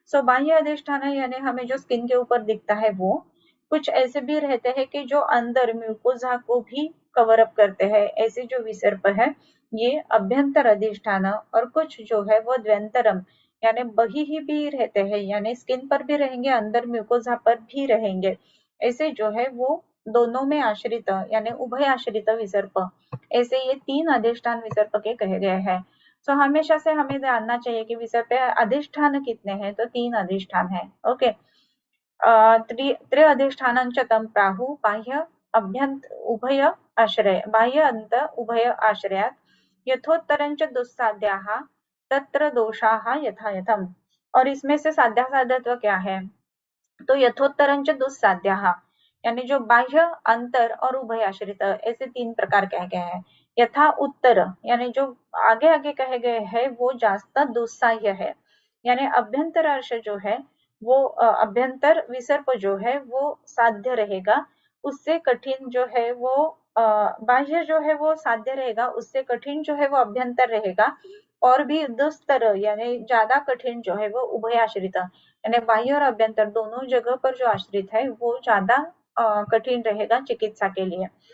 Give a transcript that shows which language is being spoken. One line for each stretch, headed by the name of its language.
Hindi: बाह्य अधिष्ठान यानी हमें जो स्किन के ऊपर दिखता है वो, कुछ ऐसे भी रहते हैं कि जो अंदर म्यूकोजा को भी कवर अप करते हैं, ऐसे जो विसर्प है ये अभ्यंतर अधिष्ठान, और कुछ जो है वो द्व्यंतरम यानी बही भी रहते हैं, यानी स्किन पर भी रहेंगे, अंदर म्यूकोजा पर भी रहेंगे, ऐसे जो है वो दोनों में आश्रित यानी उभय आश्रित विसर्प, ऐसे ये तीन अधिष्ठान विसर्प के कहे गए हैं। हमेशा से हमें जानना चाहिए कि विसर्प अधिष्ठान कितने हैं, तो तीन अधिष्ठान है।
Sanskrit: ओके, त्रय अधिष्ठानं च तं प्राहुः बाह्य अभ्यंत उभय आश्रय, बाह्य अंत उभय आश्रयात् यथोत्तरंच दुस्साध्याः तत्र दोषाः यथायथम्।
Hindi: और इसमें से साध्यासाध्यत्व क्या है? तो
Sanskrit: यथोत्तरंच दुस्साध्याः
Hindi: यानी जो बाह्य, अंतर और उभय आश्रित ऐसे तीन प्रकार कहे गए हैं। यथा उत्तर यानी जो आगे आगे कहे गए हैं वो जास्त दुस्साह्य है, यानी अभ्यंतर अर्श जो है वो अभ्यंतर विसर्प जो है वो साध्य रहेगा, उससे कठिन जो है वो बाह्य जो है वो साध्य रहेगा, उससे कठिन जो है वो अभ्यंतर रहेगा, और भी दुस्तर यानी ज्यादा कठिन जो है वो उभयाश्रित यानी बाह्य और अभ्यंतर दोनों जगह पर जो आश्रित है वो ज्यादा कठिन रहेगा चिकित्सा के लिए।